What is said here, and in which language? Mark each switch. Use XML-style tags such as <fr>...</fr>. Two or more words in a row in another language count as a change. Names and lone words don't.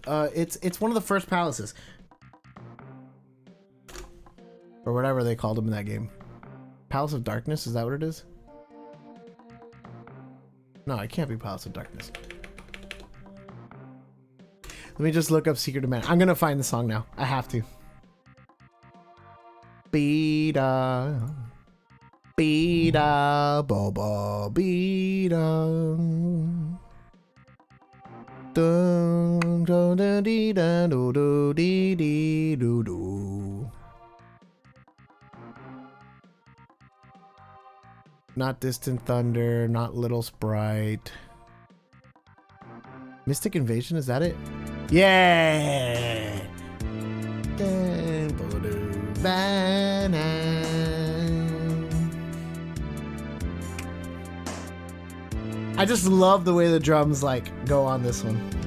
<en>It's one of the first palaces, or whatever they called them in that game. Palace of Darkness, is that what it is? No, it can't be Palace of Darkness. Let me just look up Secret of Mana. I'm gonna find the song now. I have to. Bida, bida, boba, bida. Dun dun dun dee dun do do dee dee do do. Not Distant Thunder, not Little Sprite. Mystic Invasion, is that it? Yeah! I just love the way the drums like go on this one.</en>